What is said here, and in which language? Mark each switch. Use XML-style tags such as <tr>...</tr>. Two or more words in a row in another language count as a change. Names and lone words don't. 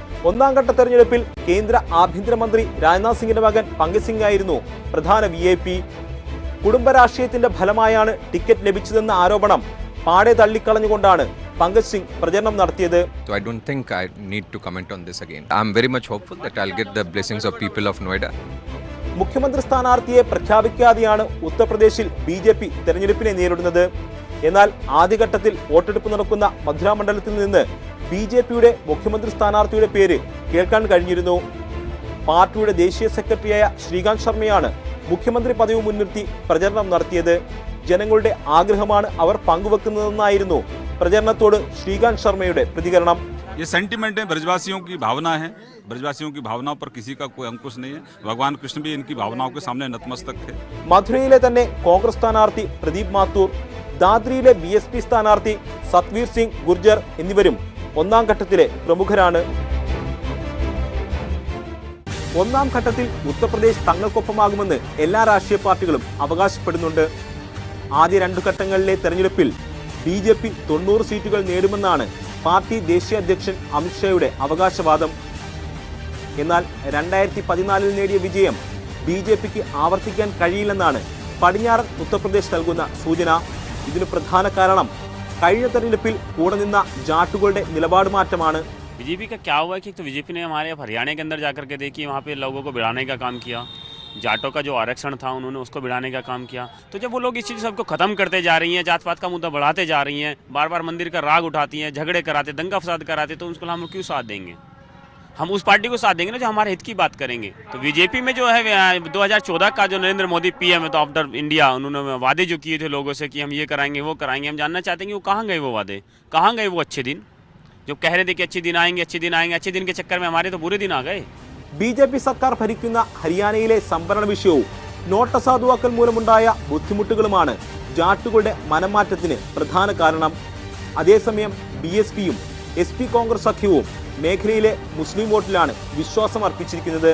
<ml>ഒന്നാം ഘട്ട തെരഞ്ഞെടുപ്പിൽ കേന്ദ്ര ആഭ്യന്തരമന്ത്രി രാജ്നാഥ് സിംഗിന്റെ മകൻ പങ്കജ് സിംഗ് ആയിരുന്നു പ്രധാന VIP. കുടുംബ രാഷ്ട്രീയത്തിന്റെ ഫലമായാണ് ടിക്കറ്റ് ലഭിച്ചതെന്ന ആരോപണം പാടെ തള്ളിക്കളഞ്ഞുകൊണ്ടാണ് പങ്കജ് സിംഗ് പ്രചരണം നടത്തിയത്.</ml> <en>So I don't think I need to comment on this again. I'm very much hopeful that I'll get the blessings of people of Noida.</en> <ml>മുഖ്യമന്ത്രി സ്ഥാനാർത്ഥിയെ പ്രഖ്യാപിക്കാതെയാണ് ഉത്തർപ്രദേശിൽ BJP തെരഞ്ഞെടുപ്പിനെ നേരിടുന്നത്. എന്നാൽ ആദ്യഘട്ടത്തിൽ വോട്ടെടുപ്പ് നടക്കുന്ന മഥുര മണ്ഡലത്തിൽ നിന്ന് BJPയുടെ മുഖ്യമന്ത്രി സ്ഥാനാർത്ഥിയുടെ പേര് കേൾക്കാൻ കഴിഞ്ഞിരുന്നു. പാർട്ടിയുടെ ദേശീയ സെക്രട്ടറിയായ ശ്രീകാന്ത് ശർമ്മയാണ് മുഖ്യമന്ത്രി പദവി മുൻനിർത്തി പ്രചരണം നടത്തിയത്. ജനങ്ങളുടെ ആഗ്രഹമാണ് അവർ പങ്കുവെക്കുന്നതെന്നായിരുന്നു പ്രചരണത്തോട് ശ്രീകാന്ത് ശർമ്മയുടെ പ്രതികരണം.</ml> <hi>ये सेंटिमेंट है, ब्रजवासियों की भावना है. ब्रजवासियों की भावनाओं पर किसी का कोई अंकुश नहीं है. भगवान कृष्ण भी इनकी भावनाओं के सामने नतमस्तक थे.</hi> <ml>മധുരയിലെ തന്നെ കോൺഗ്രസ് സ്ഥാനാർത്ഥി പ്രദീപ് മാത്തൂർ, ദാദ്രിയിലെ BSP സ്ഥാനാർത്ഥി സത്വീർ സിംഗ് ഗുർജർ എന്നിവരും ഒന്നാം ഘട്ടത്തിലെ പ്രമുഖരാണ്. ഒന്നാം ഘട്ടത്തിൽ ഉത്തർപ്രദേശ് തങ്ങൾക്കൊപ്പമാകുമെന്ന് എല്ലാ രാഷ്ട്രീയ പാർട്ടികളും അവകാശപ്പെടുന്നുണ്ട്. ആദ്യ 2 ഘട്ടങ്ങളിലെ തെരഞ്ഞെടുപ്പിൽ BJP 90 സീറ്റുകൾ നേടുമെന്നാണ് പാർട്ടി ദേശീയ അധ്യക്ഷൻ അമിത്ഷായുടെ അവകാശവാദം. എന്നാൽ 2014 നേടിയ വിജയം BJPക്ക് ആവർത്തിക്കാൻ കഴിയില്ലെന്നാണ് പടിഞ്ഞാറൻ ഉത്തർപ്രദേശ് നൽകുന്ന സൂചന. ഇതിന് പ്രധാന കാരണം കഴിഞ്ഞ തെരഞ്ഞെടുപ്പിൽ കൂടെ നിന്ന ജാട്ടുകളുടെ നിലപാട് മാറ്റമാണ്.</ml> <hi>BJP का क्या हुआ है कि तो BJP ने हमारे हरियाणा के अंदर जाकर के देखिए वहाँ पे लोगों को भिड़ाने का काम किया. जाटों का जो आरक्षण था उन्होंने उसको भिड़ाने का काम किया. तो जब वो लोग इस चीज़ सबको ख़त्म करते जा रही हैं, जात पात का मुद्दा बढ़ाते जा रही हैं, बार बार मंदिर का राग उठाती हैं, झगड़े कराते, दंगा फसाद कराते, तो उसको हम क्यों साथ देंगे? हम उस पार्टी को साथ देंगे ना जो हमारे हित की बात करेंगे. तो BJP में जो है 2014 का जो नरेंद्र मोदी PM है तो आफ्टर इंडिया उन्होंने वादे जो किए थे लोगों से कि हम ये कराएंगे वो कराएंगे, हम जानना चाहते हैं कि वो कहाँ गए वो वादे, कहाँ गए वो अच्छे दिन जो कह रहे थे कि अच्छे दिन आएंगे अच्छे दिन आएंगे. अच्छे दिन के चक्कर में हमारे तो बुरे दिन आ गए.</hi> <ml>BJP സർക്കാർ ഭരിക്കുന്ന ഹരിയാനയിലെ സംവരണ വിഷയവും നോട്ട് അസാധുവാക്കൽ മൂലമുണ്ടായ ബുദ്ധിമുട്ടുകളുമാണ് ജാട്ടുകളുടെ മനംമാറ്റത്തിന് പ്രധാന കാരണം. അതേസമയം BSPയും SP കോൺഗ്രസ് സഖ്യവും മേഖലയിലെ മുസ്ലിം വോട്ടിലാണ് വിശ്വാസം അർപ്പിച്ചിരിക്കുന്നത്.</ml>